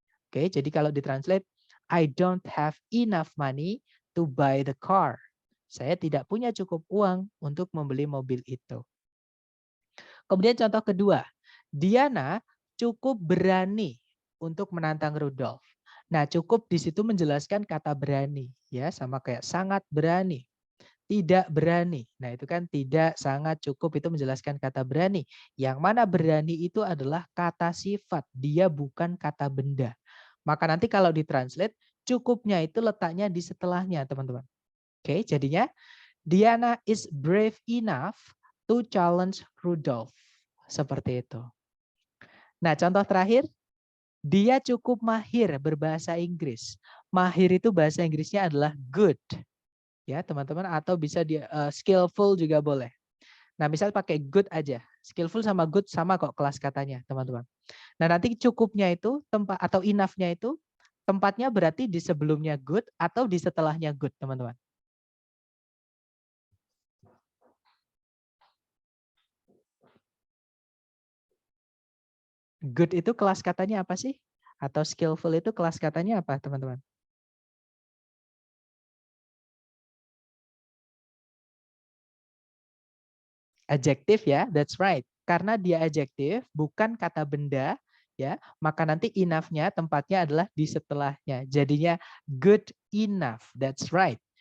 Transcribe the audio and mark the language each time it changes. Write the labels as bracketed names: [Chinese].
[Indonesian] Oke, jadi kalau ditranslate, [English] I don't have enough money to buy the car. [Indonesian] Saya tidak punya cukup uang untuk membeli mobil itu. Kemudian contoh kedua, Diana cukup berani untuk menantang Rudolf. Nah, cukup di situ menjelaskan kata berani, ya, sama kayak sangat berani. Tidak berani. Nah, itu kan tidak, sangat, cukup itu menjelaskan kata berani. Yang mana berani itu adalah kata sifat, dia bukan kata benda. Maka nanti kalau ditranslate, cukupnya itu letaknya di setelahnya, teman-teman. Oke, jadinya [English] Diana is brave enough to challenge Rudolph. [Indonesian] Seperti itu. Nah, contoh terakhir, dia cukup mahir berbahasa Inggris. Mahir itu bahasa Inggrisnya adalah good. Ya, teman-teman, atau bisa dia skillful juga boleh. Nah, misal pakai good aja. Skillful sama good sama kok kelas katanya, teman-teman. Nah, nanti cukupnya itu tempat atau enough-nya itu tempatnya berarti di sebelumnya good atau di setelahnya good, teman-teman. Good itu kelas katanya apa sih? Atau skillful itu kelas katanya apa, teman-teman? Adjektif ya, [English] that's right. [Indonesian] Karena dia adjektif, bukan kata benda, ya, maka nanti enough-nya tempatnya adalah di setelahnya. [English] Jadinya good enough, that's right.